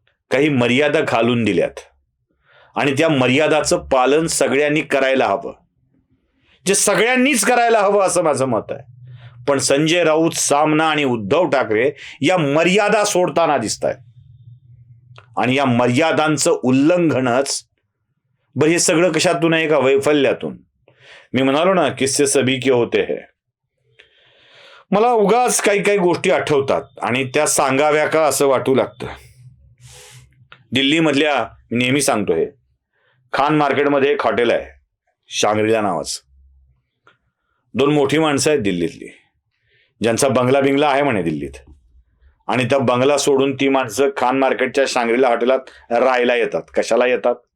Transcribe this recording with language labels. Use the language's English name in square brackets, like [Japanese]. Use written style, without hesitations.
[Marathi] काही मर्यादा घालून दिल्यात आणि त्या मर्यादाचं पालन सगळ्यांनी करायला हवं, जे सगळ्यांनीच करायला हवं असं माझं मत आहे. पण संजय राऊत, सामना आणि उद्धव ठाकरे या मर्यादा सोडताना दिसत आहेत आणि या मर्यादांचं उल्लंघनच बरं हे सगळं कशातून आहे का? वैफल्यातून. मी म्हणालो ना, [Hindi] किस्से सभी के होते हैं. [Marathi] मला उगाच काही काही गोष्टी आठवतात आणि त्या सांगाव्या का असं वाटू लागतं. दिल्लीमधल्या, मी नेहमी सांगतो हे, खान मार्केटमध्ये एक हॉटेल आहे शांग्रीला नावाचं. 2 मोठी माणसं आहेत दिल्लीतली, ज्यांचा बंगला बिंगला आहे म्हणे दिल्लीत, आणि त्या बंगला सोडून ती माणसं खान मार्केटच्या शांग्रीला हॉटेलात राहायला येतात. कशाला येतात?